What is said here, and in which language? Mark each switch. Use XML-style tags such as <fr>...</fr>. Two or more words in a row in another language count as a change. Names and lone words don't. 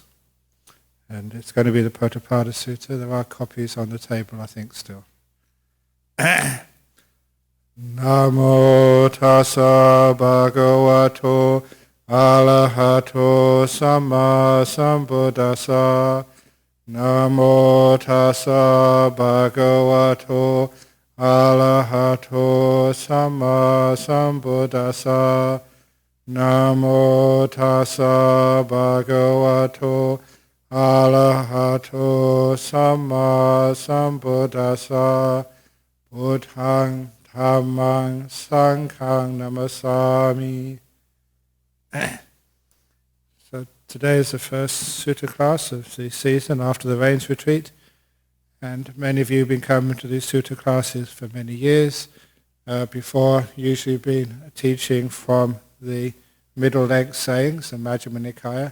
<en>And it's going to be the Pottapada Sutta. There are copies on the table, I think, still.</en> <pi>Namo tassa bhagavato arahato samma sambuddhassa. Namo tassa bhagavato arahato samma sambuddhassa. Namo tassa bhagavato arahato samma sambuddhassa. Buddhang dhammang sanghang namasami.</pi> <en>So today is the first sutta class of the season after the rains retreat. And many of you have been coming to these sutta classes for many years. Before, usually been teaching from the middle-length sayings, the Majjhima Nikaya.</en>